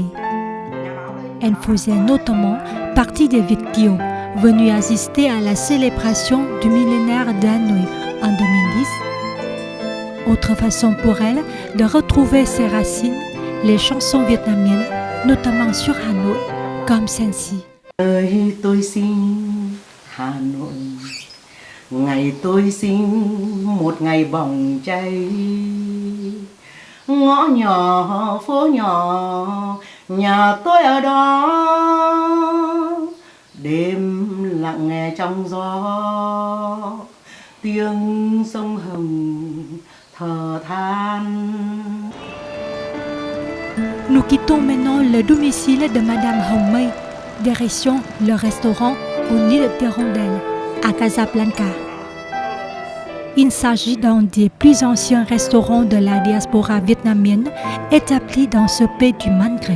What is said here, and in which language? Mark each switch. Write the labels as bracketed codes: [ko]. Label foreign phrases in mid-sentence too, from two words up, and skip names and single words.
[fr] Elle faisait notamment partie des [vi] Việt kiều [fr] venus assister à la célébration du millénaire d'Hanoï en 2010. Autre façon pour elle de retrouver ses racines, les chansons vietnamiennes, notamment sur Hanoï, comme celle-ci. [vi] Tôi sinh Hà Nội, ngày tôi sinh một ngày bỏng cháy, ngõ nhỏ phố nhỏ nhà tôi ở đó, đêm lặng nghe trong gió tiếng sông Hồng thở than. [fr] Nous quittons maintenant le domicile de Madame Hồng Mây, direction le restaurant au Nid d'Hirondelle à Casablanca. Il s'agit d'un des plus anciens restaurants de la diaspora vietnamienne établi dans ce pays du Maghreb.